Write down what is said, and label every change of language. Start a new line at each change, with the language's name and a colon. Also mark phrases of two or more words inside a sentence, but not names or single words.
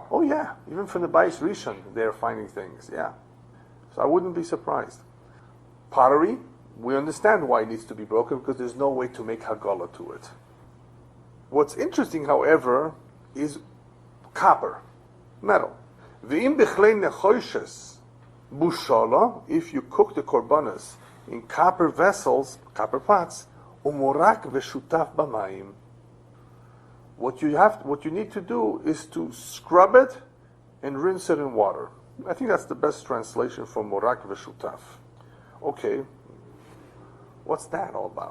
English: Oh yeah, even from the Bais Rishon, they're finding things. Yeah, so I wouldn't be surprised. Pottery, we understand why it needs to be broken, because there's no way to make hagala to it. What's interesting, however, is copper, metal.
Hebrew: ואם בכלי נחושת בישלה,
English: if you cook the korbanos in copper vessels, copper pots,
Hebrew: ומורק ושוטף במים.
English: What you need to do is to scrub it and rinse it in water. I think that's the best translation for
Hebrew: מורק ושוטף.
English: Okay, what's that all about?